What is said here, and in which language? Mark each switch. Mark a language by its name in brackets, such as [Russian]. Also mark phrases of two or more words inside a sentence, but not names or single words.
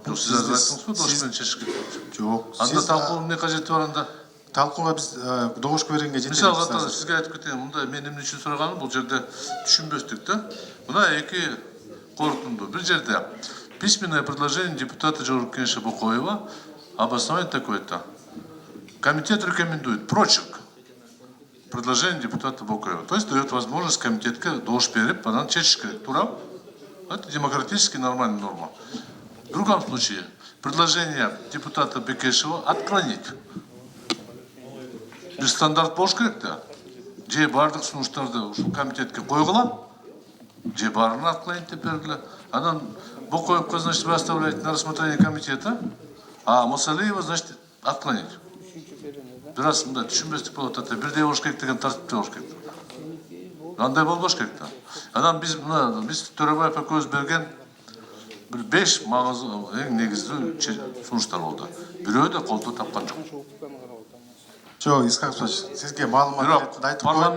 [Kyrgyz] Жок, сиз азыр айттыңызбы, дош менен чечишке? Жок. Анда талкуунун эмне кажети бар анда? Талкууга биз доошко бергенге жетет. Мисалы сизге айтып кетейин, мындай мен эмне үчүн сураганым, бул жерде түшүнбөстүк да. Мына эки корутунду. Бир жерде [Russian] письменное предложение депутата Жогорку Кеңеши Бокоева обоснование такое-то. Комитет рекомендует прочерк предложение депутата Бокоева. То есть дает возможность [Kyrgyz] комитетке доош берип, анан чечиш керек. Тура? [Russian] Это демократически нормальная норма. В другом случае предложение депутата Бекешева отклонить. [Kyrgyz] Бир стандарт болуш керек да. Же бардык сунуштарды ушул комитетке койгула, же баарын отклонить деп бергиле. Анан Бокоевко, [Russian] значит, вы оставляете на рассмотрение комитета, а Масалиева, значит, отклонить. [Kyrgyz] Бир раз мындай түшүнбөстүк болуп атат. Бирдей болуш керек деген тартипте болуш керек. Андай болбош керек да. Анан биз Төрөбаев экөөбүз берген бир 5 маңызды эң негизги сунуштар болду. Бирөө да колдоо тапкан жок. Жок, Исқақ, сизге маалымат айтып коеюн.